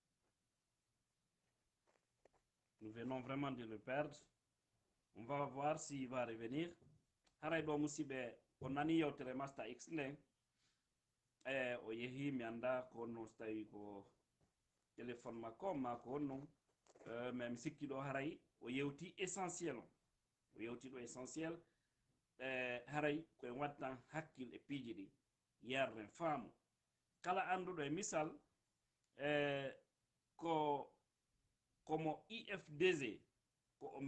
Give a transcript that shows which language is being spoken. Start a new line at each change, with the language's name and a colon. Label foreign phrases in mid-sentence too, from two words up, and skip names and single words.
French: Nous venons vraiment de le perdre. On va voir s'il va revenir.
Fula: Haray do musibe on nani yewtere Master X ne. O yehi mi anda ko no stawi ko téléphone makko mako non. Même sikki do haray o yewti essentiel. O yewti do essentiel. Haray ko en wattan hakkil e piiji ɗi yarden faamu kala anduɗo e misal komo IFDG ko o